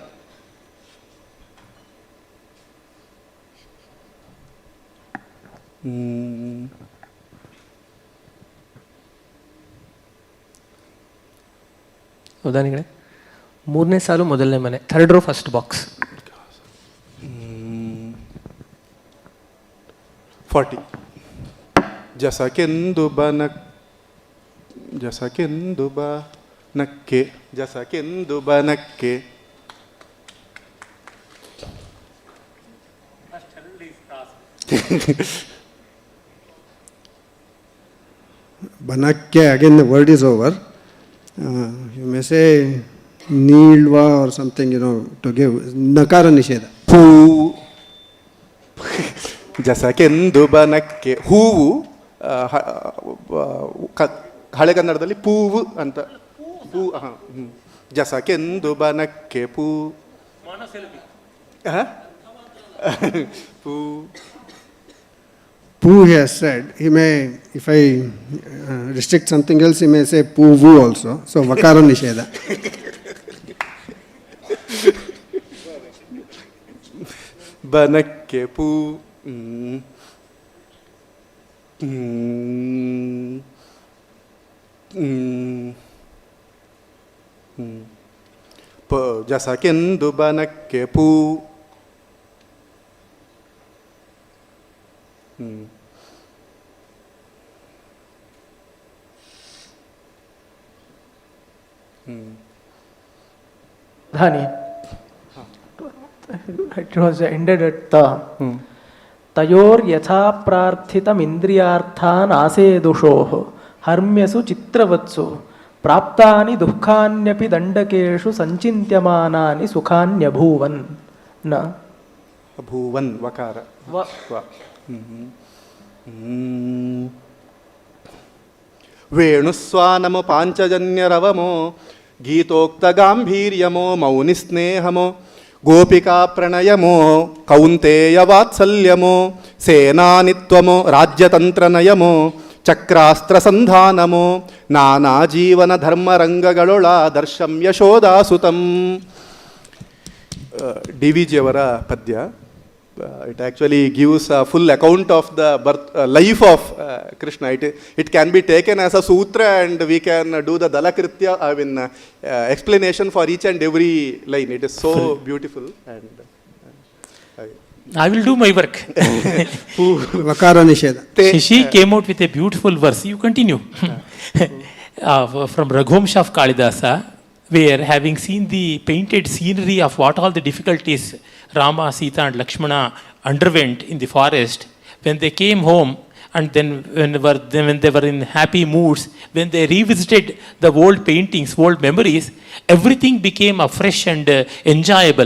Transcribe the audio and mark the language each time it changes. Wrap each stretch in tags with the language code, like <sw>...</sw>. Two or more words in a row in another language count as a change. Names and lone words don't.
<kn>ಉದಾಹರಣೆಗಳೇ, 3ನೇ ಸಾಲು ಮೊದಲನೇ ಮನೆ,</kn> <en>3rd row 1st box. 40.</en> <kn>ಜಸಕೆಂದು ಬನ, ಜಸಕೆಂದು ಬನಕ್ಕೆ, ಜಸಕೆಂದು ಬನಕ್ಕೆ.</kn> <en>Banakke, again the word is over. You may say Nilva or something, to give.</en> <kn>ನಕಾರ ನಿಷೇಧ. Poo. ಜಸಕೆಂದು ಬನಕ್ಕೆ. ಹೂವು ಹಳೆ ಕನ್ನಡದಲ್ಲಿ ಪೂವು ಅಂತ. ಪೂ. ಜಸಕೆಂದು ಬನಕ್ಕೆ ಪೂ. ಪೂ.</kn> <en>Poo, he has said. He may, if I restrict something else, he may say Poo-vu also. So,</en> <kn>ವಕಾರ ನಿಷೇಧ. ಬನಕ್ಕೆ ಪೂ. ಜಸಕೆಂದು ಬನಕ್ಕೆ ಪೂ.</kn> <en>Dhani. It was ended at ta.</en> <sa>तयोर् यथा प्रार्थितम् इन्द्रियार्थान् आसेदुषोः हर्म्यसु चित्रवत्सु प्राप्तानि दुःखान्यपि दण्डकेषु सञ्चिन्त्यमानानि सुखान्यभूवन्.</sa> <en>Na. Bhuvan, vakara.</en> <kn>ವೇಣುಸ್ವಾನಮೋ ಪಾಂಚಜನ್ಯರವಮೋ ಗೀತೋಕ್ತ ಗಾಂಭೀರ್ಯಮೋ ಮೌನಿ ಸ್ನೇಹಮೋ ಗೋಪಿಕಾ ಪ್ರಣಯಮೋ ಕೌಂತೇಯ ವಾತ್ಸಲ್ಯಮೋ ಸೇನಾನಿತ್ವಮೋ ರಾಜ್ಯತಂತ್ರನಯಮೋ ಚಕ್ರಾಸ್ತ್ರ ಸಂಧಾನಮೋ ನಾನಾ ಜೀವನ ಧರ್ಮರಂಗಗಳೊಳ ದರ್ಶಂ ಯಶೋದಾಸುತಂ. ಡಿ ವಿ ಜಿಯವರ ಪದ್ಯ.</kn> <en>it actually gives a full account of the life of Krishna. It can be taken as a sutra and we can do the Dalakritya, explanation for each and every line. It is so beautiful. And I will do my work.</en> <kn>ವಕಾರ ನಿಷೇಧ.</kn> <en>Shashi came out with a beautiful verse. You continue. From Raghuvamsha of Kalidasa, where having seen the painted scenery of what all the difficulties Rama, Sita and Lakshmana underwent in the forest, when they came home and then when they were in happy moods, when they revisited the old paintings, old memories, everything became afresh and enjoyable.</en>